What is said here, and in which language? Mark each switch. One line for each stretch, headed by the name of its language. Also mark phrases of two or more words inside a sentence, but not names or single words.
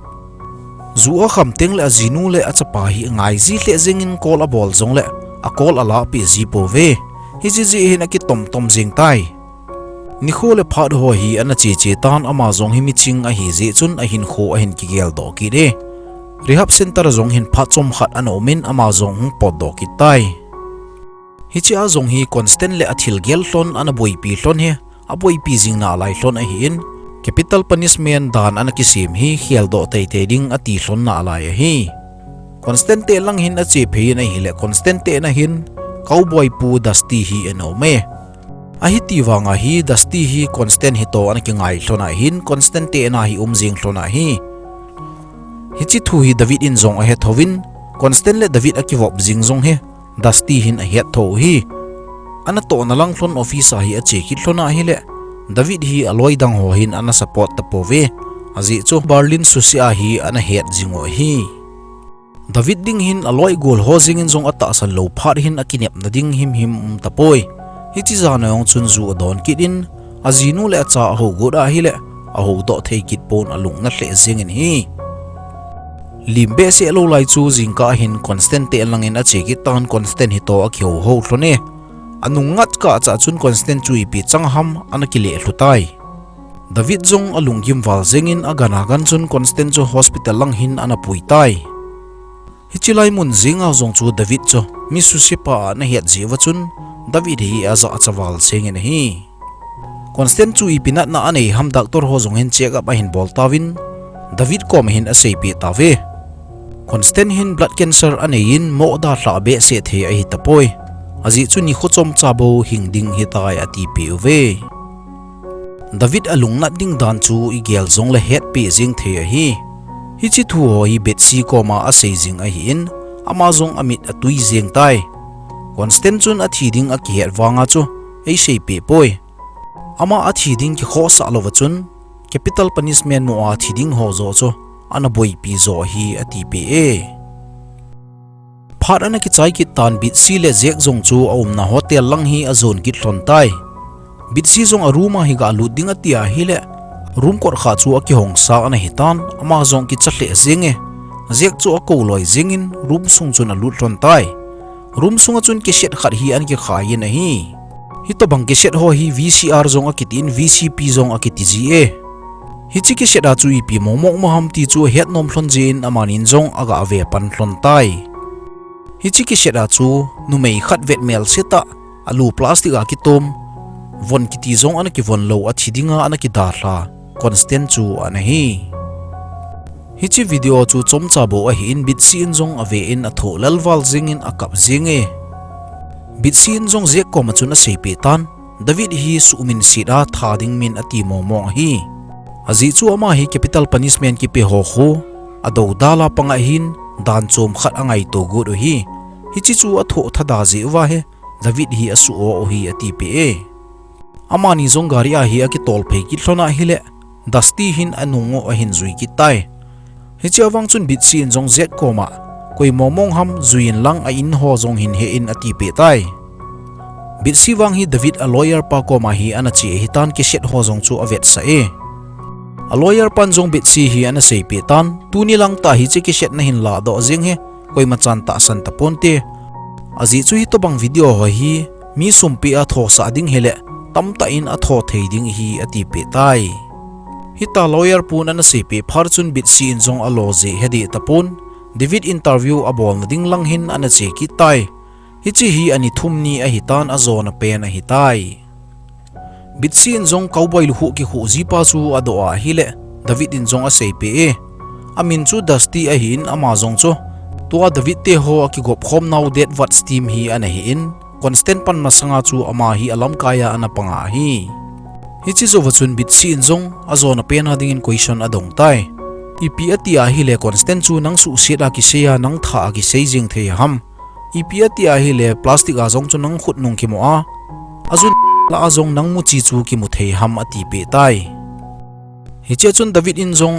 Thado Chin: zuwa khamteng le azinu le achapa hi ngai ji hle jingin call a bol zong le a call ala pi ji po ve hi ji hin aki tom tom jing tai ni kho le phad ho hi ana chi chi tan ama zong hi mi ching a hi ji chun a hin kho a hin ki gel do ki de
English: rehab center
Thado Chin: zong hin pha chom khat anomin ama zong hung pod do ki tai hi chi a zong hi constant le athil gel hlon ana boi pi hlon he a boi pi jing na lai hlon a hi in
English: capital punishment
Thado Chin: dan ana ki sim hi khial do te te ding ati hlon na lai hi constant te lang hin a che phe na hi le constant te na hin cowboy pu dusty hi eno me ahiti wanga hi dusty hi constant hito an ki ngai hlona hin constant te na hi jing hlona hi hichi thu hi David in zong a he thovin constant le David a ki wop jing zong he dusty hin a het tho hi ana to na lang hlon office hi a che ki hlona hi le David hi aloi dang ho hin ana support ta pove azi chu Berlin susia hi ana het jingo hi David ding hin aloi gol ho jing in zong ata san lo phar hin akinep na ding him tapoi hichi zana yong chun zu don kidin azinu le cha ho goda hi le a ho do thei kit pon alung na hle zingin hi limbe se lo lai chu jingka hin constant te langin a cheki tan constant hito a khyo ho hlone anung ngat ka cha chun constant chui pi changham anakile hlutai David zong alung gim wal zengin agana gan chun constant chu hospital lang hin ana puitai hichilai mun zinga zong chu David chu misu sipa na het jiwa chun David hi aza achawal sengin hi constant chu ipinat na anei ham doctor ho zong hin
English: check up
Thado Chin: a hin bol tawin David kom hin a sei pi tawe constant hin
English: blood cancer
Thado Chin: anein mo da hla be se the a hi tapoi azi chu ni khochom chabo hingding hi tai ati pi ve David alung na ding dan chu igel zong le het pi jing the hi hichi thu ho hi betsi koma a sei jing a hi in ama zong amit atui jeng tai constant chun a thiding a ki het wanga chu ei sei pe poi ama a thiding ki kho sa lova chun
English: capital punishment
Thado Chin: mo a thiding ho zo chu ana boi pi zo hi ati pe e phar ana ki chai ki tan bit si le jek zong chu na hotel lang hi a zone ki thlon tai bit si zong a room hi ga lu ding atia hi le room kor kha chu a ki hong sa ana hitan ama zong ki chle zinge jek chu a ko loi zingin room sung chun a lu thlon tai room sunga chun ki shet khat hi an ki khai na hi hito bang ki shet ho hi VCR zong a kitin VCP zong a kiti ji e hichi ki shet a chu ip momok mo ham ti chu het nom thlon jin amanin zong aga ave pan thlon tai hichi ki shet a chu nu mei khat vet mel seta alu plastic a ki tom von kiti zong an ki von lo a thidinga an ki da hla constant chu an hi hichi video chu chomcha bo a hi in bit sin zong ave in a tho lalwal jingin a kap jinge bit sin zong je ko ma chun a sei pe tan David hi sumin sida thading min ati momong hi azi chu ama hi
English: capital punishment
Thado Chin: ki pe ho kho ado dala panga hin dan chom khat angai to gu do hi hichi chu a tho thada ji wa he David hi asu o hi ati pe e amani zong gari a hi a ki tol phe ki thlona hi le dusty hin anungo a hin zui ki tai hichi awang chun bit sin zong z koma koi momong ham zuin lang a in ho zong hin he in ati pe tai bit si wang hi David a lawyer pa ko ma hi ana chi hitan kiset ho jong chu avet sa e a lawyer pan jong bit si hi ana sei pi tan tu ni lang ta hi chi kiset na hin la do jing he koi ma chan ta san ta ponte azi chu hi to bang video ho hi mi sumpi a tho sa ding hele tam ta in a tho thei ding hi ati pe tai hita lawyer pun ana sei pi pharchun bit si in jong a lo je hedi tapun David interview abol na ding lang hin ana che ki tai hichi hi ani thumni a hitan a zona pen a hitai bitsi in jong cowboy lu ki hu zipa chu ado a hile David in jong a seipe e amin chu dusty a hin ama jong chu tua David te ho ki gop khom now det wat steam hi ana hi in constant pan masanga chu ama hi alam kaya ana panga hi hichi zo wachun bitsi in jong a zona pen a ding in question adong tai ipi atia hi le constant chu nang su seta ki seya nang tha ki seijing the ham ipi atia hi le plastic a jong chu nang khut nung ki mo a azun la azong nang mu chi chu ki mu thei ham ati pe tai hiche chun David in jong